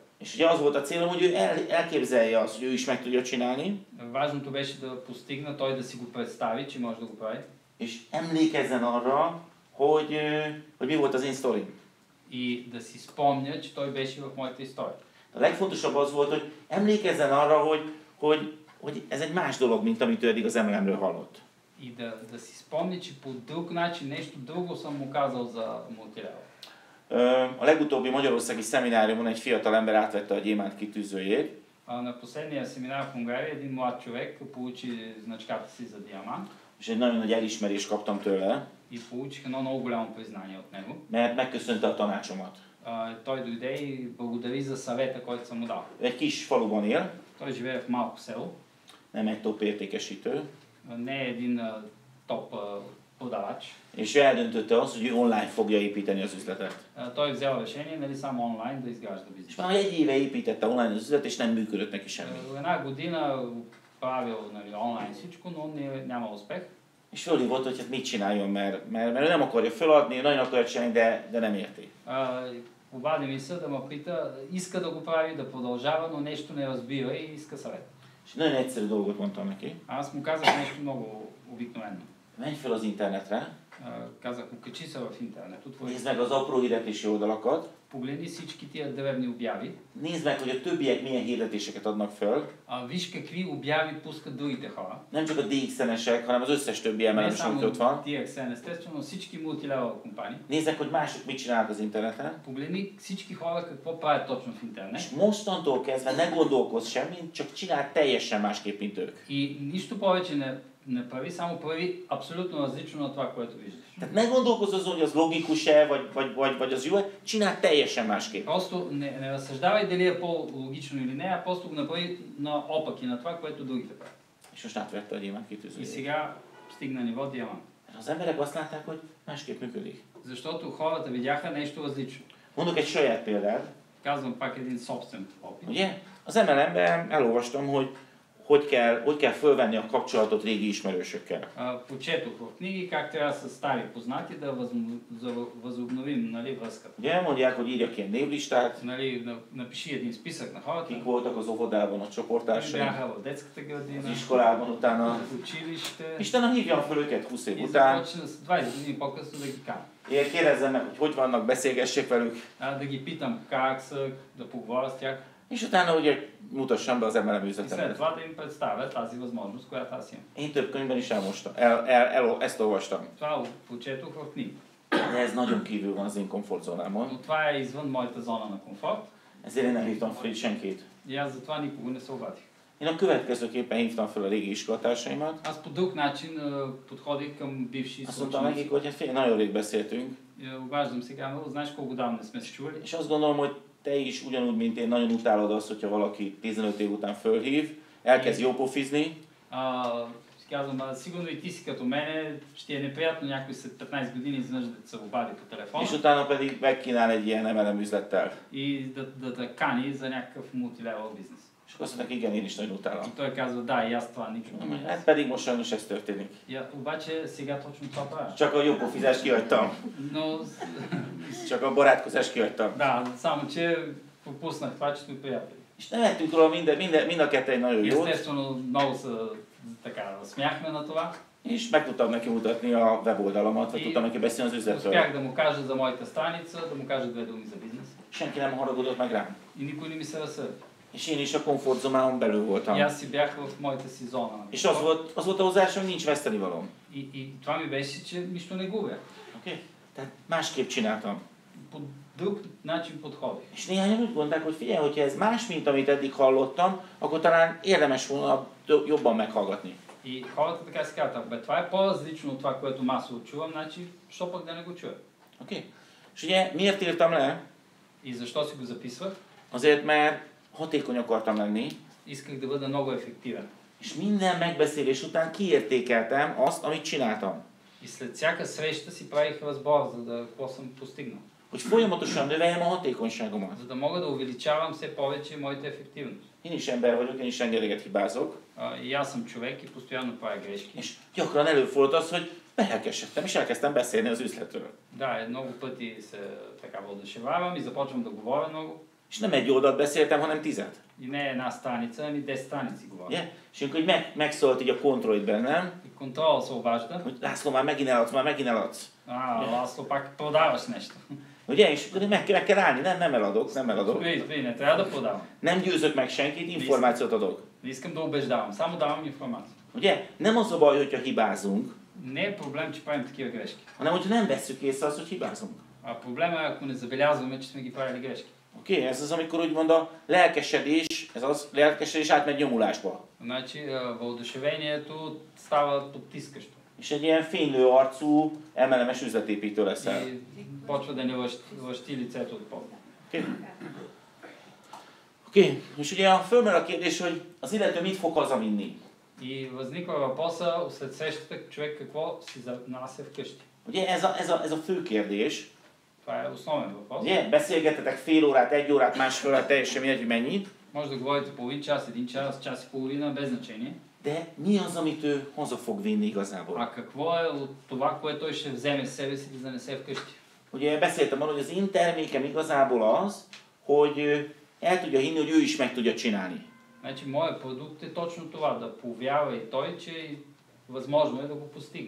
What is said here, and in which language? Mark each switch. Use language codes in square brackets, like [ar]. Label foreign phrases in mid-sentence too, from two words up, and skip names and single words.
[hu] És ugye az volt a célom, hogy ő elképzelje azt, hogy ő is meg tudja csinálni, [bg] Важното беше да постигна той да си го представи, че може да го прави. [hu] és emlékezzen arra, hogy mi volt az én sztorim. [bg] И да си спомня, че той беше в моята история. [hu] A legfontosabb az volt, hogy emlékezzen arra, hogy ez egy más dolog, mint amit ő eddig az MLM-ről hallott. [bg] И да си спомня, че по друг начин нещо друго съм му казал за мултилевел. [hu] A legutóbbi magyarországi szemináriumon egy fiatal ember átvette a gyémánt kitűzőjét, [bg] На последния семинар в Унгария един млад човек получи значката си за диамант [hu] és egy nagyon nagy elismerést kaptam tőle, [bg] и получих едно много голямо признание от него. [hu] mert megköszönte a tanácsomat. [bg] Той дойде и благодари за съвета, който съм му дал. [hu] Ő egy kis faluban él, [bg] Той живее в малко село, [hu] nem egy top értékesítő, [bg] не е един топ продавач. [hu] és ő eldöntötte azt, hogy ő online fogja építeni az üzletet. [bg] Той взел решение, нали, само онлайн да изгражда [hu] És [bg] бизнес. [hu] már egy éve építette online az üzletet, és nem működött neki semmi. [bg] Една година правил, нали, онлайн всичко, но няма успех. [hu] És fölhívott, hogy hát mit csináljon, mert ő nem akarja feladni, nagyon akarja csinálni, de nem érti. [bg] Обади ми се да ме пита, иска да го прави, да продължава, но нещо не разбира и иска съвет. [hu] És nagyon egyszerű dolgot mondtam neki. [bg] Аз му казах нещо много обикновено. [hu] Menj fel az internetre, [bg] Казах му, качи се в интернет, отвори, [hu] nézd meg az apró hirdetési oldalakat, [bg] погледни всички тия древни обяви, [hu] nézd meg, hogy a többiek milyen hirdetéseket adnak föl. [bg] виж какви обяви пускат другите хора. [hu] Nem csak a DXN-esek, hanem az összes többi [bg] Не [hu] MLM-es, amit ott van. [bg] само DXN, естествено, всички мултилевел компании. [hu] Nézd meg, hogy mások mit csinálnak az interneten. [bg] Погледни всички хора какво правят точно в интернет. [hu] És mostantól kezdve ne gondolkozz semmit, csak csinál teljesen másképp, mint ők. [bg] И нищо повече не прави, само прави абсолютно различно на това, което виждаш. [hu] Tehát ne gondolkozz azon, hogy az logikus-e, vagy az jó-e, csinál teljesen másképp. [bg] Просто не разсъждавай дали е по-логично или не, а просто го направи наопаки на това, което другите правят. [hu] És most átvette a gyémánt [bg] И [hu] kitűzőjét. [bg] сега стигна ниво диамант. [hu] Az emberek azt látták, hogy másképp működik. [bg] Защото хората видяха нещо различно. [hu] Mondok egy saját példát. [bg] Казвам пак един собствен опит. [hu] Ugye? Az MLM-ben elolvastam, hogy kell fölvenni a kapcsolatot régi ismerősökkel. [bg] Почетох в книги как трябва с стари познати да възобновим, нали, връзката. [hu] Ugye mondják, hogy írjak ilyen névlistát, [bg] Нали, напиши един списък на хората, [hu] kik voltak az óvodában, a csoporttársaim, [bg] бяха в детската градина, [hu] az iskolában, utána, [bg] в училище. [hu] és utána hívjam fel őket 20 év [bg] И [hu] után, [bg] започна с 20 години по-късно да ги каня. [hu] kérdezzem meg, hogy vannak, beszélgessek velük, [bg] Да ги питам как са, да поговоря с тях. [hu] és utána ugye mutassam be az MLM [bg] И след [hu] üzletemet. [bg] това да им представя тази възможност, която аз имам. [hu] Én több könyvben is ezt olvastam. [bg] Това прочетох в книги. [hu] De ez nagyon kívül van az én komfortzónámon, [bg] Но това е извън моята зона на комфорт [hu] ezért én nem hívtam fel senkit. [bg] и аз затова никога не се обадих. [hu] Én a következőképpen hívtam fel a régi iskolatársaimat. [bg] Аз по друг начин подходих към бивши [hu] Azt mondtam nekik, [bg] съученици. [hu] hogy hát fél, nagyon rég beszéltünk, [bg] Обаждам сега, но знаеш колко давно не сме се чували. [hu] és azt gondolom, hogy te is ugyanúgy, mint én, nagyon utálod azt, hogyha valaki 15 év után fölhív, elkezd jópofizni, [bg] Казвам, сигурно и ти си като мене, ще е неприятно някой след 15 години изведнъж да се обади по телефона [hu] és utána pedig megkínál egy ilyen MLM üzlettel. [bg] и да кани за някакъв мултилевел бизнес. [hu] És akkor azt mondták, igen, én is nagyon utálom. [bg] И той казва, да, и аз това никога не [hu] Hát pedig most sajnos ez történik. [bg] Обаче сега точно това правя. [hu] Csak a jópofizást kihagytam. [bg] Но, [hu] Csak a barátkozást kihagytam. [bg] да, само че пропуснах това, че сме приятели. [hu] És nem ettünk róla mind a ketten nagyon jót. [bg] Естествено, много са така, смяхме на това. [hu] És meg tudtam neki mutatni a weboldalamat, vagy tudtam neki beszélni az üzletről. [bg] Успях да му кажа за моята страница, да му кажа 2 думи за бизнес. [hu] Senki nem haragudott meg rám. [bg] И никой не ми се разсърди. [hu] És én is a komfortzónámon belül voltam. [bg] И аз си бях в моята си зона. [hu] És az volt a hozzásom, hogy nincs vesztenivalom. [bg] И това ми беше, че нищо не губя. [hu] Oké? Tehát másképp csináltam. [bg] По друг начин подходих. [hu] És néhányan úgy gondolták, hogy figyelj, hogyha ez más, mint amit eddig hallottam, akkor talán érdemes volna jobban meghallgatni. [bg] И хората така си казват, бе, това е по-различно от това, което масово чувам, значи, що пък да не го чуя? [hu] Oké? És ugye miért írtam le? [bg] И защо си го записвах? [hu] Azért, mert hatékony akartam lenni, [bg] Исках да бъда много ефективен. [hu] és minden megbeszélés után kiértékeltem azt, amit csináltam. [bg] И след всяка среща си правих разбор, за да какво съм постигнал. [hu] Hogy folyamatosan növeljem a hatékonyságomat. [bg] За да мога да увеличавам все повече моята ефективност. [hu] Én is ember vagyok, én is rengeteget hibázok, [bg] И аз съм човек и постоянно правя грешки. [hu] és gyakran előfordult az, hogy belelkesedtem, és elkezdtem beszélni az üzletről. [bg] Да, много пъти се така въодушевявам и започвам да говоря много. [hu] És nem egy oldalt beszéltem, hanem 10. [bg] И не една страница, ами 10 страници говоря. [hu] Ugye? És amikor így megszólt így a kontroll itt bennem, [bg] И контрол се обажда. [hu] hogy László, már megint eladsz. [bg] Ласло, пак продаваш нещо. [hu] Ugye? És akkor meg kell állni, nem eladok. [bg] Спри, не трябва да продавам. [hu] Nem győzök meg senkit, információt adok. [bg] Не искам да убеждавам, само давам информация. [hu] Ugye? Nem az a baj, hogyha hibázunk, [bg] Не е проблем, че правим такива грешки. [hu] hanem hogyha nem vesszük észre azt, hogy hibázunk. [bg] А проблема е, ако не забелязваме, че сме ги правили грешки. [hu] Oké? Ez az, amikor úgymond a lelkesedés átmegy nyomulásba. [bg] Значи, въодушевението става потискащо. [hu] És egy ilyen fénylő arcú, emelemes üzletépítő leszel. [bg] И почва да ни лъщи лицето от под. [hu] Oké, és ugye fölmerül a kérdés, hogy az illető mit fog hazavinni. [bg] И възниква въпроса, след срещата, човек какво си занася вкъщи. [hu] Ugye ez a fő kérdés. [bg] Това е основен въпрос. [hu] Ugye beszélgettetek fél órát, 1 órát, másfél órát, teljesen mindegy, hogy mennyit. [bg] Може да говорите половин час, 1 час, час и половина, без значение. [hu] De mi az, amit ő haza fog vinni igazából? [bg] А какво е от това, което той ще вземе с себе си да занесе вкъщи? [hu] Ugye beszéltem arról, hogy az én termékem igazából az, hogy el tudja hinni, hogy ő is meg tudja csinálni. [bg] Значи, моят продукт е точно това, да повярва и той, че възможно е да го постигне.